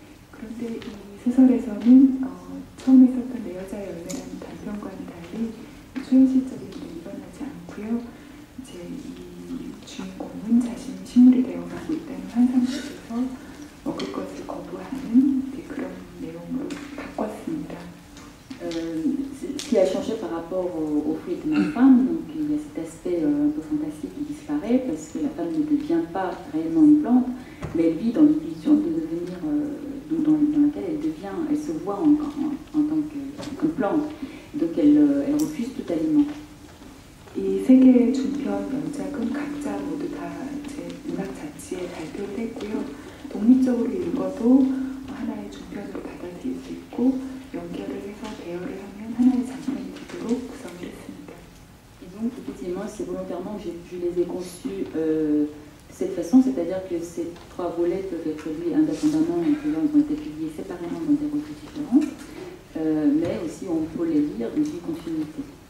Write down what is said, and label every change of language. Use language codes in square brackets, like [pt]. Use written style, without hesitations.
[ko] 그런데 이 소설에서는 처음에 썼던 내 여자의 열매라는 단편과는 달리 초현실적인 일이 일어나지 않고요. 이제 이 주인공은 자신이 식물이 되어가고 있다는 환상 속에서 먹을 것을 거부하는 그런 내용으로 바꿨습니다. [fr] Ce qui a changé par rapport au fruit de ma femme, donc il y a cet aspect un peu fantastique qui disparaît parce que la femme ne devient pas réellement une plante, mais elle vit dans l'illusion de devenir, dans laquelle elle se voit en tant que plante. Donc elle refuse tout aliment. [ko] 이 3개의 중편 연작은 각자 모두 다 이제 문학 잡지에 발표를 했고요. 독립적으로 읽어도 하나의 중편으로 받아들일 수 있고 연결을 해서 대여를 하면 하나의 장편이 되도록 구성을 했습니다. [fr] Et donc effectivement, c'est volontairement que je les ai conçus de cette façon, c'est-à-dire que ces 3 volets peuvent être lus indépendamment, et que là, ils ont été publiés séparément dans des revues différentes, mais aussi on peut les lire dans une continuité.